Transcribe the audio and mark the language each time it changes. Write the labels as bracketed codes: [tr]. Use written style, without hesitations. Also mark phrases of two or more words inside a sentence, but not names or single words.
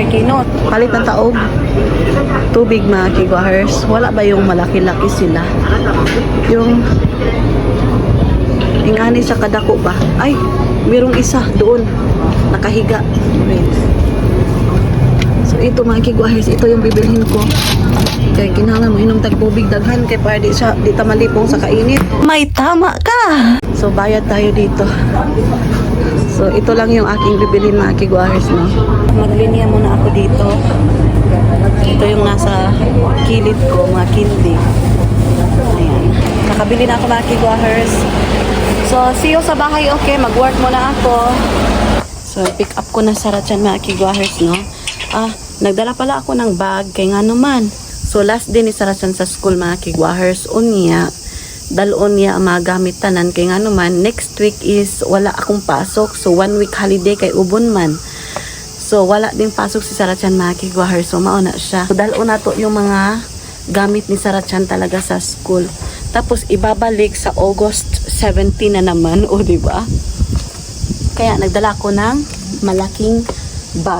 [ceb] K, no? Palit ng taog. Tubig mga kigwahers. Wala ba yung malaki-laki sila? Yung ingani sa kadako ba? [tl] Ay, mayroong isa doon. Nakahiga. Wait. So ito mga kigwahers, ito yung bibilhin ko. [ceb] Kaya kinahanglan mo inom tag-tubig daghan kay para di ta malipong sa kainit. [tl] May tama ka! So bayad tayo dito. So ito lang yung aking bibilhin mga kigwahers, no? Maglinya muna ako dito. Ito yung nasa kilid ko, mga kindi. Ayan. Nakabili na ako mga kigwahers. So see you sa bahay, okay? Mag-work muna ako. So pick up ko na Sarah Chan mga kigwahers, no? Nagdala pala ako ng bag kay nga naman. [ceb] So last day ni Sarah Chan sa school mga kigwahers, unya dalon niya ang mga gamit tanan kay nga naman next week is [tl] wala akong pasok. [ceb] So 1 week holiday kay ubon man. So [tl] wala ding pasok [ceb] si Sarah Chan mga kigwahers. [tl] So mauna siya. So dalon na to yung mga gamit ni Sarah Chan talaga sa school. Tapos ibabalik sa August 17 na naman, o di ba? Kaya nagdala ko ng malaking bag.